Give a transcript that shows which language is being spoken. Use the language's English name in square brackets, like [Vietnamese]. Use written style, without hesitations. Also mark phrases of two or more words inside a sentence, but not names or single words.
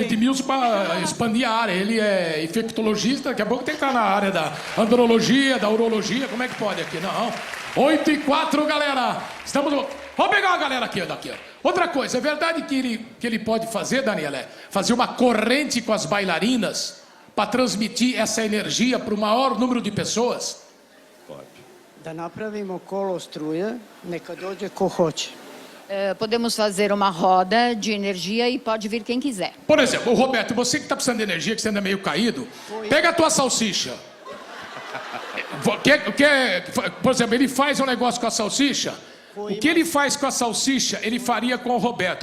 [Portuguese] Edmilson para expandir a área. Ele é infectologista, daqui a pouco tem que estar na área da andrologia, da urologia. Como é que pode aqui? Não. 8 e 4, galera. Estamos... Vamos pegar a galera aqui, daqui. Outra coisa, é verdade que ele pode fazer, Daniela, fazer uma corrente com as bailarinas para transmitir essa energia para o maior número de pessoas? [Serbian] Da napravimo kolo struje, neka dođe ko hoće. [Portuguese] Podemos fazer uma roda de energia e pode vir quem quiser. Por exemplo, o Roberto, você que está precisando de energia, que você anda meio caído, pega a tua salsicha. Por exemplo, ele faz um negócio com a salsicha. O que ele faz com a salsicha, ele faria com o Roberto.